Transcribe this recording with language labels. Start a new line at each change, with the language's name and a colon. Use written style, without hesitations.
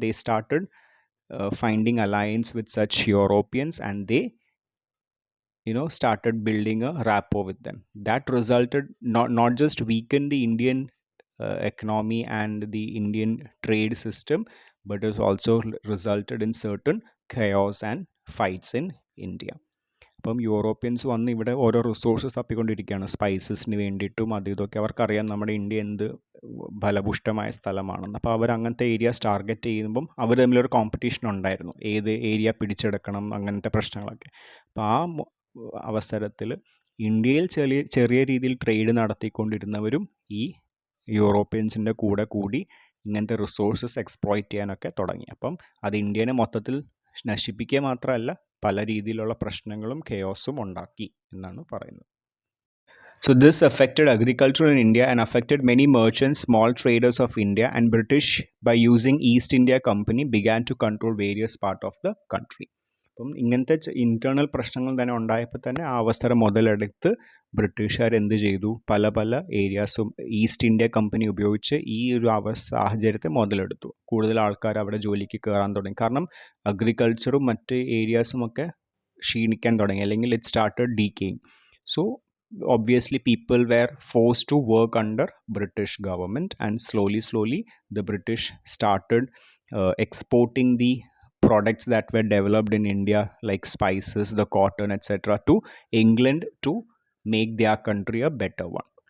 English: They started finding alliance with such Europeans, and they started building a rapport with them. That resulted not just weaken the Indian economy and the Indian trade system, but it also resulted in certain chaos and fights in India.
Malayalam: അപ്പം Europeans വന്ന് ഇവിടെ ഓരോ resources തപ്പിക്കൊണ്ടിരിക്കുകയാണ് സ്പൈസസിന് വേണ്ടിയിട്ടും അത് ഇതൊക്കെ. അവർക്കറിയാം നമ്മുടെ India എന്ത് ഫലപുഷ്ടമായ സ്ഥലമാണെന്ന്. അപ്പോൾ അവർ അങ്ങനത്തെ ഏരിയാസ് ടാർഗറ്റ് ചെയ്യുമ്പം അവർ തമ്മിലൊരു കോമ്പറ്റീഷൻ ഉണ്ടായിരുന്നു, ഏത് ഏരിയ പിടിച്ചെടുക്കണം, അങ്ങനത്തെ പ്രശ്നങ്ങളൊക്കെ. അപ്പോൾ ആ അവസരത്തിൽ ഇന്ത്യയിൽ ചെറിയ ചെറിയ രീതിയിൽ ട്രേഡ് നടത്തിക്കൊണ്ടിരുന്നവരും ഈ യൂറോപ്യൻസിൻ്റെ കൂടെ കൂടി ഇങ്ങനത്തെ റിസോഴ്സസ് എക്സ്പ്ലോയിറ്റ് ചെയ്യാനൊക്കെ തുടങ്ങി. അപ്പം അത് ഇന്ത്യനെ മൊത്തത്തിൽ നശിപ്പിക്കുക മാത്രമല്ല, പല രീതിയിലുള്ള പ്രശ്നങ്ങളും കെയോസും ഉണ്ടാക്കി എന്നാണ് പറയുന്നത്.
English: So this affected agriculture in India and affected many merchants, small traders of India, and British by using East India Company began to control various part of the country.
Malayalam: അപ്പം ഇങ്ങനത്തെ ഇന്റേണൽ പ്രശ്നങ്ങൾ തന്നെ ഉണ്ടായപ്പോൾ തന്നെ ആ അവസരം മുതലെടുത്ത് ബ്രിട്ടീഷുകാർ എന്ത് ചെയ്തു, പല പല ഏരിയാസും ഈസ്റ്റ് ഇന്ത്യ കമ്പനി ഉപയോഗിച്ച് ഈ ഒരു സാഹചര്യത്തെ മുതലെടുത്തു. കൂടുതൽ ആൾക്കാർ അവിടെ ജോലിക്ക് കയറാൻ തുടങ്ങി. കാരണം അഗ്രികൾച്ചറും മറ്റ് ഏരിയാസും ഒക്കെ ക്ഷീണിക്കാൻ തുടങ്ങി, അല്ലെങ്കിൽ
English: It started decaying. So obviously people were forced to work under British government, and slowly the British started exporting the products that were developed in India, like spices, the cotton, etc., to England to make their country a better one.